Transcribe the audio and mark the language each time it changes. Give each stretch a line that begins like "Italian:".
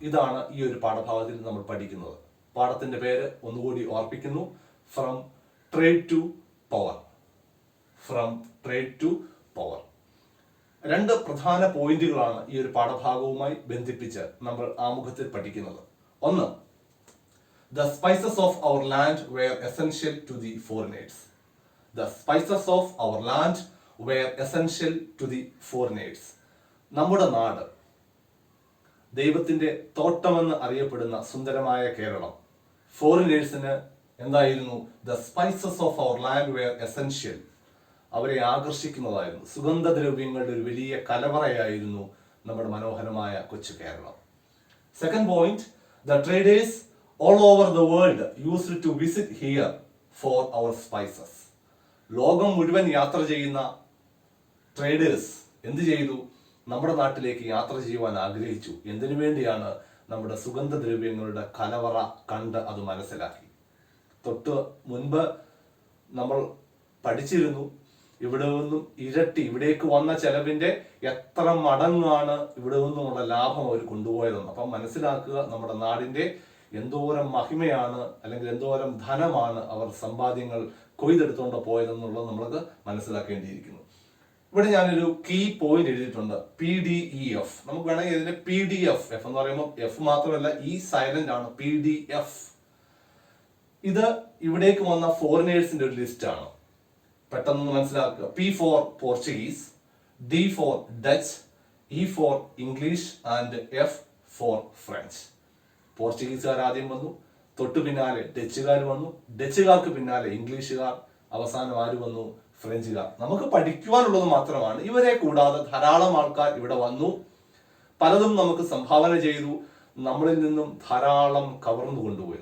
Malayalam: ഇതാണ് ഈ ഒരു പാഠഭാഗത്തിൽ നമ്മൾ പഠിക്കുന്നത്. പാഠത്തിന്റെ പേര് ഒന്നുകൂടി ഓർപ്പിക്കുന്നു, from trade to power. From trade to power. 2 പ്രധാന പോയിന്റുകളാണ് ഈ ഒരു പാഠഭാഗവുമായി ബന്ധിപ്പിച്ച് നമ്മൾ ആമുഖത്തിൽ പഠിക്കുന്നത്.
English: ഒന്ന്, the spices of our land were essential to the foreigners. The spices of our land were essential to the foreigners.
Malayalam: നമ്മുടെ നാട്, ദൈവത്തിന്റെ തോട്ടമെന്ന് അറിയപ്പെടുന്ന സുന്ദരമായ കേരളം, ഫോറിനേഴ്സിന് എന്തായിരുന്നു?
English: the spices of our land were essential.
Malayalam: അവരെ ആകർഷിക്കുന്നതായിരുന്നു. സുഗന്ധദ്രവ്യങ്ങളുടെ ഒരു വലിയ കലവറയായിരുന്നു നമ്മുടെ മനോഹരമായ കൊച്ചു Keralam.
English: Second point, the traders all over the world used to visit here for our spices.
Malayalam: ലോകം മുഴുവൻ യാത്ര ചെയ്യുന്ന ട്രേഡേഴ്സ് എന്ത് ചെയ്തു? നമ്മുടെ നാട്ടിലേക്ക് യാത്ര ചെയ്യുവാൻ ആഗ്രഹിച്ചു. എന്തിനു വേണ്ടിയാണ്? നമ്മുടെ സുഗന്ധദ്രവ്യങ്ങളുടെ കലവറ കണ്ട് അത് മനസ്സിലാക്കി. തൊട്ട് മുൻപ് നമ്മൾ പഠിച്ചിരുന്നു, ഇവിടെ നിന്നും ഇരട്ടി, ഇവിടേക്ക് വന്ന ചെലവിന്റെ എത്ര മടങ്ങാണ് ഇവിടെ നിന്നുമുള്ള ലാഭം അവർ കൊണ്ടുപോയതെന്ന്. അപ്പം മനസ്സിലാക്കുക, നമ്മുടെ നാടിന്റെ എന്തോരം മഹിമയാണ്, അല്ലെങ്കിൽ എന്തോരം ധനമാണ് അവർ സമ്പാദ്യങ്ങൾ കൊയ്തെടുത്തുകൊണ്ട് പോയതെന്നുള്ളത് നമ്മൾക്ക് മനസ്സിലാക്കേണ്ടിയിരിക്കുന്നു. ഇവിടെ ഞാനൊരു കീ പോയിന്റ് എഴുതിയിട്ടുണ്ട്, PDEF. നമുക്ക് വേണമെങ്കിൽ ഇതിന്റെ PDF, എഫ് എന്ന് പറയുമ്പോൾ എഫ് മാത്രമല്ല, ഈ സൈലന്റ് ആണ്, PDF. ഇത് ഇവിടേക്ക് വന്ന ഫോറിനേഴ്സിന്റെ ഒരു ലിസ്റ്റ് ആണ്. പെട്ടെന്ന് മനസ്സിലാക്കുക.
English: P for Portuguese, D for Dutch, E for English and F for French.
Malayalam: പോർച്ചുഗീസുകാർ ആദ്യം വന്നു, തൊട്ടു പിന്നാലെ ഡച്ചുകാർ വന്നു, ഡച്ചുകാർക്ക് പിന്നാലെ ഇംഗ്ലീഷുകാർ, അവസാനം ആര് വന്നു? ഫ്രഞ്ചുകാർ. നമുക്ക് പഠിക്കുവാനുള്ളത് മാത്രമാണ്. ഇവരെ കൂടാതെ ധാരാളം ആൾക്കാർ ഇവിടെ വന്നു, പലതും നമുക്ക് സംഭാവന ചെയ്തു, നമ്മളിൽ നിന്നും ധാരാളം കവർന്നു കൊണ്ടുപോയി.